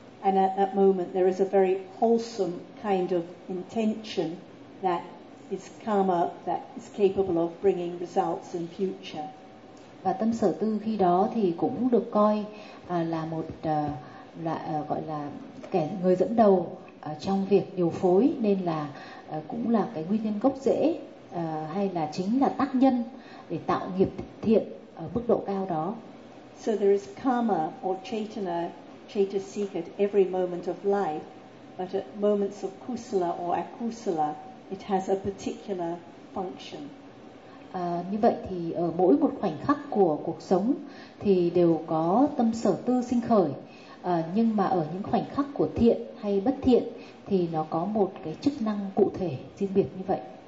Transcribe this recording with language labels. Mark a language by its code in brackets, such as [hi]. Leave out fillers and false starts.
[en] And at that moment there is a very wholesome kind of intention that is karma that is capable of bringing results in future. [vi] Và tâm sở tư khi đó thì cũng được coi là một loại gọi là kẻ người dẫn đầu trong việc điều phối, nên là cũng là cái nguyên nhân gốc rễ hay là chính là tác nhân để tạo nghiệp thiện ở mức độ cao đó. [en] So there is karma or chetana, chetasika at every moment of life, but at moments of kusala or akusala, it has a particular function. [vi] Như vậy thì ở mỗi một khoảnh khắc của cuộc sống thì đều có tâm sở tư sinh khởi, nhưng mà ở những khoảnh khắc của thiện hay bất thiện thì nó có một cái chức năng cụ thể riêng biệt như vậy.